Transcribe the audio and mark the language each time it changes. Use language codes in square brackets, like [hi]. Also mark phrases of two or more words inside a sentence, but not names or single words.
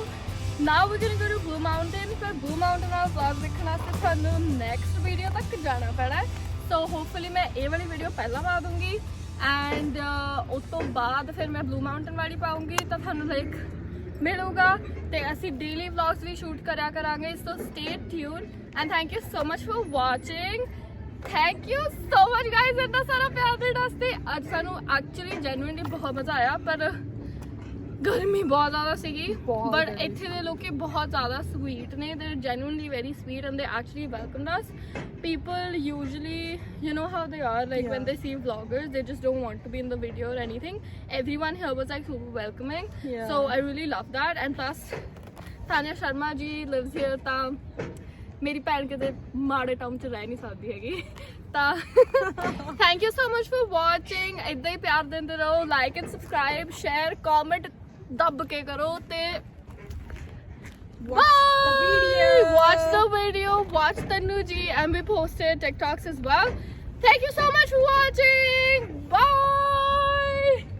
[en] Now we're gonna go to Blue Mountain. For Blue Mountain our vlog [pa] ਦੇਖਣ ਵਾਸਤੇ ਤੁਹਾਨੂੰ [en] next video [pa] ਤੱਕ ਜਾਣਾ ਪੈਣਾ ਹੈ. [en] So hopefully [pa] ਮੈਂ ਇਹ ਵਾਲੀ video ਪਹਿਲਾਂ ਪਾ ਦੂੰਗੀ, and ਉਸ ਤੋਂ ਬਾਅਦ ਫਿਰ ਮੈਂ Blue Mountain ਵਾਲੀ ਪਾਉਂਗੀ ਤਾਂ ਤੁਹਾਨੂੰ like ਮਿਲੂਗਾ ਤੇ ਅਸੀਂ [en] daily vlogs [pa] ਵੀ shoot ਕਰਿਆ ਕਰਾਂਗੇ. [en] So stay tuned and thank you so much for watching. Thank you so much guys [pa] ਇੰਨਾ ਸਾਰਾ ਪਿਆਰ ਦੇਣ ਵਾਸਤੇ. ਅੱਜ ਸਾਨੂੰ [en] actually genuinely [pa] ਬਹੁਤ ਮਜ਼ਾ ਆਇਆ, ਪਰ ਗਰਮੀ ਬਹੁਤ ਜ਼ਿਆਦਾ ਸੀਗੀ, but ਇੱਥੇ ਦੇ ਲੋਕੀ ਬਹੁਤ ਜ਼ਿਆਦਾ sweet ਨੇ. [en] They're genuinely very sweet and they actually welcomed us. People usually, you know how they are, like when they see vloggers, they just don't want to be in the video or anything. Everyone here was like super welcoming. So I really love that. And plus Tanya Sharma ji lives here, [pa] ਤਾਂ ਮੇਰੀ ਭੈਣ ਕਿਤੇ ਮਾੜੇ ਟਾਊਨ 'ਚ ਰਹਿ ਨਹੀਂ ਸਕਦੀ ਹੈਗੀ ਤਾਂ [en] thank you so much for watching. [pa] ਇਦਾਂ ਹੀ ਪਿਆਰ ਦਿੰਦੇ ਰਹੋ. [en] like and subscribe, share, comment [pa] ਦੱਬ ਕੇ ਕਰੋ ਤੇ [en] watch the video, watch Tanu ji, and we posted TikToks as well. Thank you so much for watching. Bye.